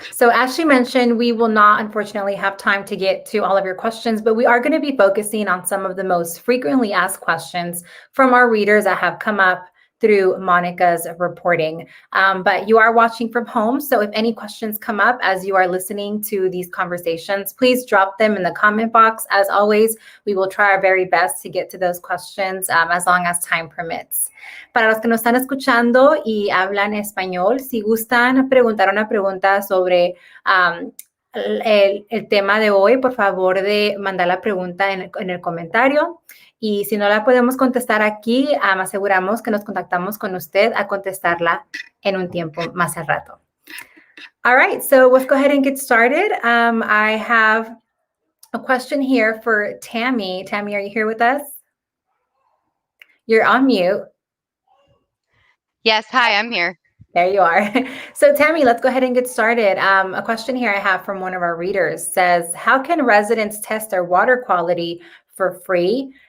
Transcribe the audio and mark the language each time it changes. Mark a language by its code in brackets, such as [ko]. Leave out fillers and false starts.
[en] So as she mentioned, we will not, unfortunately, have time to get to all of your questions, but we are going to be focusing on some of the most frequently asked questions from our readers that have come up through Monica's reporting. But you are watching from home, so if any questions come up as you are listening to these conversations, please drop them in the comment box. As always, we will try our very best to get to those questions as long as time permits. [es] Para los que nos están escuchando y hablan español, si gustan preguntar una pregunta sobre el tema de hoy, por favor de mandar la pregunta en el comentario. Y si no la podemos contestar aquí, aseguramos que nos contactamos con usted a contestarla en un tiempo más al rato. [en] All right, so let's go ahead and get started. I have a question here for Tammy. Tammy, are you here with us? You're on mute. Yes, hi, I'm here. There you are. So Tammy, let's go ahead and get started. A question here I have from one of our readers says, how can residents test their water quality for free?